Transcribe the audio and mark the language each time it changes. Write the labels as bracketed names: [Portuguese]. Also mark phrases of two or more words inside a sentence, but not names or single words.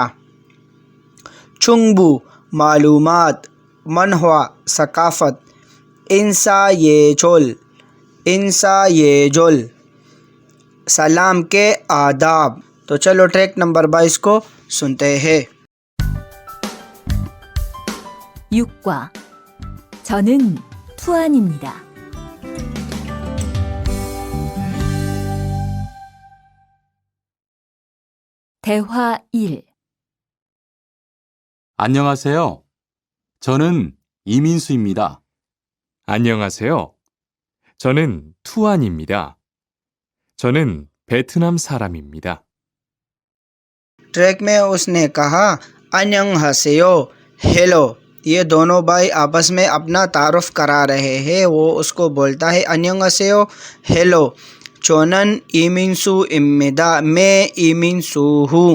[Urdu] چنگبو، معلومات۔ منہوا، ثقافت۔ [Korean] 인사 예절, [Urdu] سلام کے آداب۔ تو چلو ٹریک نمبر 22 کو سنتے ہیں۔ [Korean] 6과 저는 투안입니다. 대화 1. 안녕하세요. 저는 이민수입니다. 안녕하세요. 저는 투안입니다. 저는 베트남 사람입니다. [Urdu] ٹریک میں اس نے کہا انینگ ہسیو، ہیلو۔ یہ دونوں بھائی آپس میں اپنا تعارف کرا رہے ہیں۔ وہ اس کو بولتا ہے انینگ ہسیو، ہیلو۔ [Korean] 저는 이민수입니다, [Urdu] میں ایمینسو ہوں۔